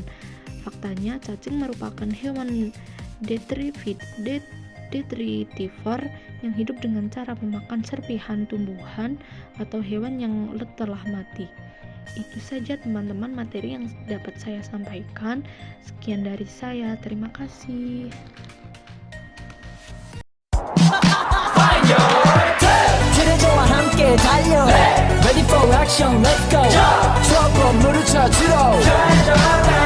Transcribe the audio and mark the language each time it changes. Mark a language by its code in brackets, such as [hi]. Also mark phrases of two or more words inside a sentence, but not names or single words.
[id] Faktanya, cacing merupakan hewan detritivor yang hidup dengan cara memakan serpihan tumbuhan atau hewan yang telah mati. Itu saja teman-teman materi yang dapat saya sampaikan. Sekian dari saya, terima kasih. [ko] 트레저와 함께 달려 [en] Ready for action, let's go [ko] 트럭으로 물을 찾으러